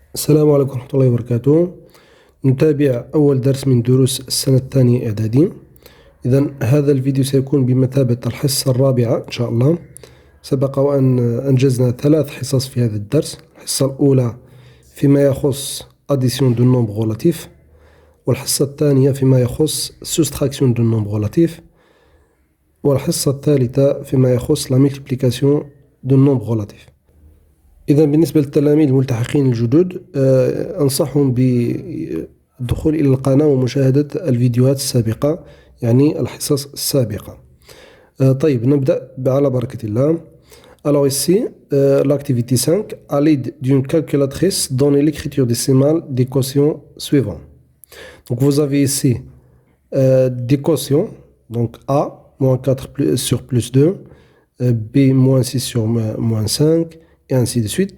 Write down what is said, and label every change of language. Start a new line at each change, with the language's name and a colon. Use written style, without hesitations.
Arabic: السلام عليكم ورحمة الله وبركاته. نتابع أول درس من دروس السنة الثانية إعدادي. إذن هذا الفيديو سيكون بمثابة الحصة الرابعة إن شاء الله. سبق وأن أنجزنا 3 حصص في هذا الدرس. الحصة الأولى فيما يخص
French: addition de nombre relatif،
Arabic: والحصة الثانية فيما يخص
French: soustraction de nombre relatif،
Arabic: والحصة الثالثة فيما يخص
French: la multiplication de nombre relatif.
Arabic: إذا بالنسبة للتلاميذ الملتحقين الجدد أنصحهم بالدخول إلى القناة ومشاهدة الفيديوهات السابقة، يعني الحصص السابقة. طيب نبدأ على بركة الله.
French: Alors ici, l'activité 5, à l'aide d'une calculatrice, donnez l'écriture décimale des quotients suivants. Donc vous avez ici des quotients, donc A, moins 4 sur plus 2, B, moins 6 sur moins 5, et ainsi de suite.